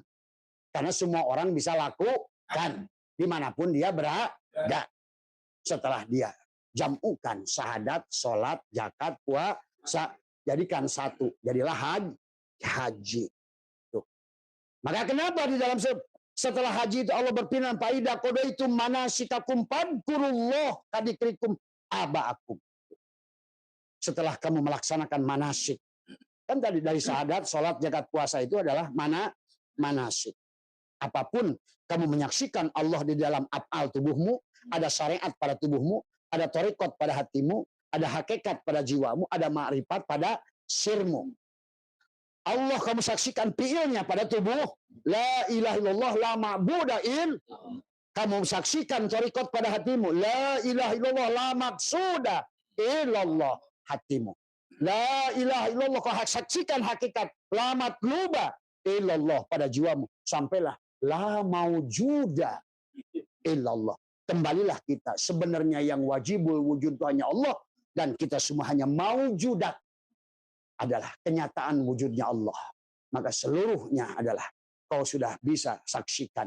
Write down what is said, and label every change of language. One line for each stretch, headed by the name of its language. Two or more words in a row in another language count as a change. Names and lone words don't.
Indonesian: Karena semua orang bisa lakukan dimanapun dia berada. Setelah dia jamukan syahadat, sholat, zakat, puasa, jadikan satu, jadilah haji. Tuh. Maka kenapa di dalam setelah haji itu Allah berfirman,
Arabic: "فإذا قضيتم مناسككم فاذكروا الله كذكركم آباءكم."
Indonesian: Setelah kamu melaksanakan manasik, kan tadi dari syahadat, sholat, zakat, puasa itu adalah manasik. Apapun kamu menyaksikan Allah di dalam af'al tubuhmu, ada syariat pada tubuhmu, ada thariqat pada hatimu, ada hakikat pada jiwamu, ada ma'rifat pada sirmu. Allah kamu saksikan fi'ilnya pada tubuh.
Arabic: لا إله إلا الله لا معبود إل.
Indonesian: Kamu saksikan thariqat pada hatimu.
Arabic: لا إله إلا الله لا مقصود إلا الله hatimu. لا إله إلا الله
Indonesian: kau saksikan hakikat.
Arabic: لا مطلوب إلا الله
Indonesian: pada jiwamu.
Arabic: Sampailah لا موجود إلا الله.
Indonesian: Kembalilah kita. Sebenarnya yang
Arabic: واجب الوجود
Indonesian: itu hanya Allah. Dan kita semua hanya maujudat. Adalah kenyataan wujudnya Allah. Maka seluruhnya adalah kau sudah bisa saksikan.